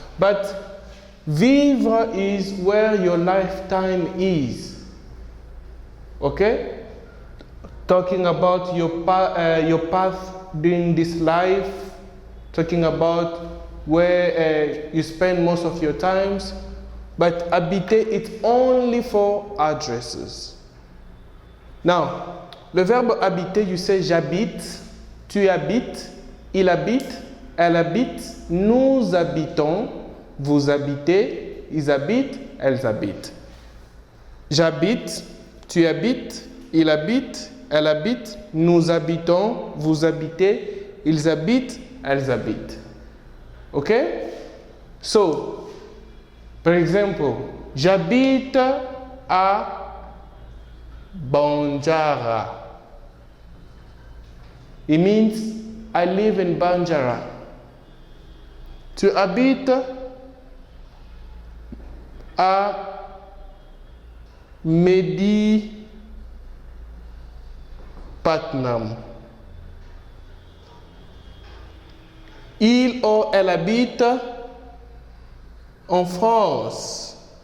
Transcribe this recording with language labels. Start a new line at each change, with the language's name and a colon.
English: But vivre is where your lifetime is. Okay? Talking about your path during this life, talking about where you spend most of your times. But habiter, it's only for addresses. Now,
French: le verbe habiter,
English: you say
French: j'habite, tu habites, il habite, elle habite, nous habitons, vous habitez, ils habitent, elles habitent. J'habite, tu habites, il habite, elle habite, nous habitons, vous habitez, ils habitent, elles habitent.
English: Okay? So, for example,
French: j'habite à Banjara.
English: It means I live in Banjara.
French: Tu habites à Medipatnam. Il ou elle habite en France.